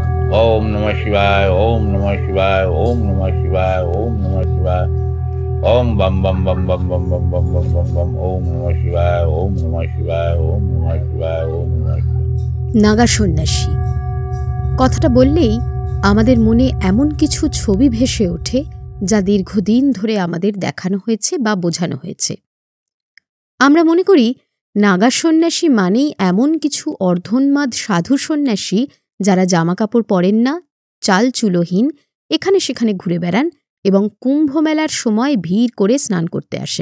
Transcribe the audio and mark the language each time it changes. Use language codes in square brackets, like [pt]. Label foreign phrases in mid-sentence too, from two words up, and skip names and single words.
[sa] ओम नमः शिवाय, ओम नमः शिवाय, ओम नमः शिवाय, ओम नमः शिवाय, ओम बम बम बम बम बम बम बम बम बम बम, ओम नमः शिवाय, ओम नमः शिवाय, ओम नमः शिवाय, ओम नमः शिवाय। [bn] নাগা সন্ন্যাসী কথাটা বললেই আমাদের মনে এমন কিছু ছবি ভেসে ওঠে যা দীর্ঘদিন ধরে আমাদের দেখানো হয়েছে বা বোঝানো হয়েছে। আমরা মনে করি নাগা সন্ন্যাসী মানেই এমন কিছু অর্ধোন্মাদ সাধু সন্ন্যাসী যারা জামাকাপড় পরেন না, চাল চুলোহীন, এখানে সেখানে ঘুরে বেড়ান এবং কুম্ভ মেলার সময় ভিড় করে স্নান করতে আসেন।